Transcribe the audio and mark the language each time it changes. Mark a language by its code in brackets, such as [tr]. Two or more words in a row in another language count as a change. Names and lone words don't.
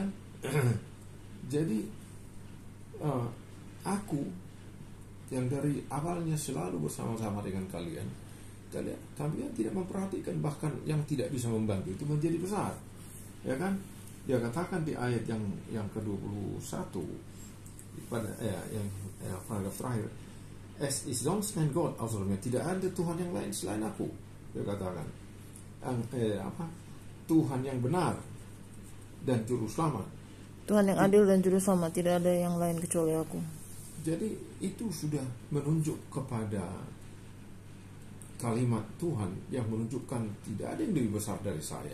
[id] Jadi aku yang dari awalnya selalu bersama-sama dengan kalian tidak memperhatikan, bahkan yang tidak bisa membantu itu menjadi besar. Ya kan? Dia katakan di ayat yang ke-21 pada yang paragraf terakhir, [de] es ist sonst kein Gott außer mir, [id] tidak ada Tuhan yang lain selain aku. Dia katakan Tuhan yang benar dan juru selamat, Tuhan yang adil dan juru selamat, tidak ada yang lain kecuali aku. Jadi itu sudah menunjuk kepada kalimat Tuhan yang menunjukkan tidak ada yang lebih besar dari saya.